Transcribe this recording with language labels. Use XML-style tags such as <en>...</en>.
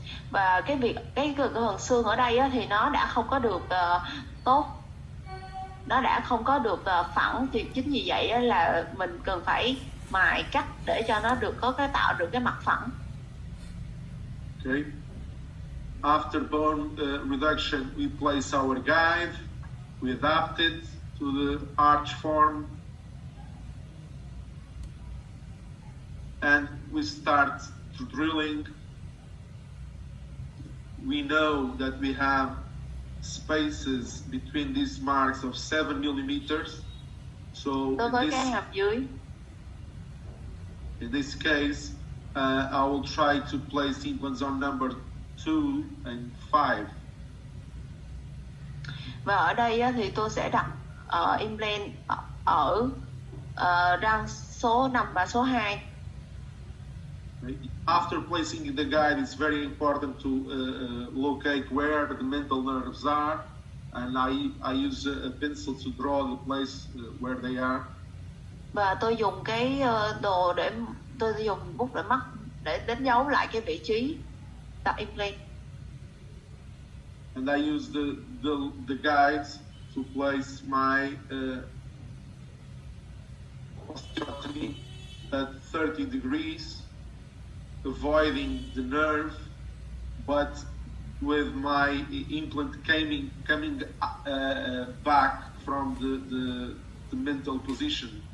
<vi>Và cái phần xương ở đây á, thì nó đã không có được tốt, nó đã không có được phẳng, thì chính vì vậy á, là mình cần phải mài cắt để cho nó được tạo được cái mặt phẳng.</vi> <en>Okay. After bone reduction, we place our guide. We adapt it to the arch form, and we start to drilling. We know that we have spaces between these marks of 7 millimeters. So</en> <vi>đối với cái hàm dưới,</vi> <en>in this case, I will try to place implants on number 2 and 5.</en> <vi>và ở đây á, thì tôi sẽ đặt implant ở răng số 5 và số 2.</vi> <en>After placing the guide, it's very important to locate where the mental nerves are, and I use a pencil to draw the place where they are.</en> <vi>Và tôi dùng cái đồ để tôi dùng bút để mắt để đánh dấu lại cái vị trí đặt implant.</vi> <en>And I use the guides to place my osteotomy at 30 degrees, avoiding the nerve, but with my implant coming back from the mental position.</en>